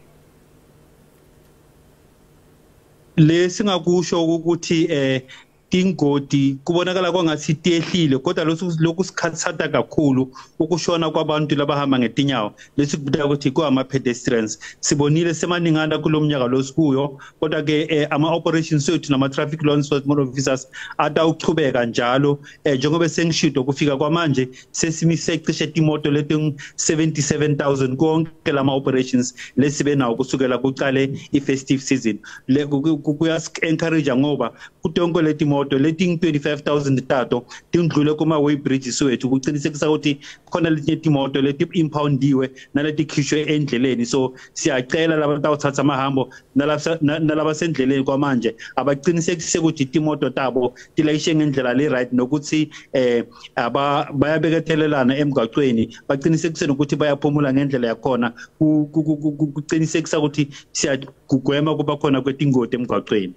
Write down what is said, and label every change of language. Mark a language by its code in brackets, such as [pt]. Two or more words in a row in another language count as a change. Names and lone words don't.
[ss] Lesingakusho ukuthi Tindzaba kubonakala kwangathi tehlile kodwa lokhu sikhathata kakhulu ukushona kwabantu labahamba ngetinyawo lesikubita ukuthi kwama pedestrians sibonile semaningana kulomnyaka losikuyo kodwa ke ama operations wethu nama [en] traffic law enforcement officers [ss] atawuchubeka njalo njengoba sengishido kufika kwamanje sesimise cishe imoto leti 77,000 konke lama operations lesibe nawo kusukela kuqale i- [en] festive season [ss] kuyas encourage ngoba kutonke leti leti 25,000 tato tindlule kuma Beitbridge wethu kuqinisekisa ukuthi khona letinye imoto leti impoundiwe naleti khishwe endleleni so siyacela labantu abathatha amahambo nalabasendleleni kwamanje abaqinisekise ukuthi imoto tabo tilayishe ngendlela le right nokuthi bayabekethelelana emgaqweni baqinisekise ukuthi bayaphumula ngendlela yakhona kuqinisekisa ukuthi siyagwema kuba khona kwetingoti emgaqweni.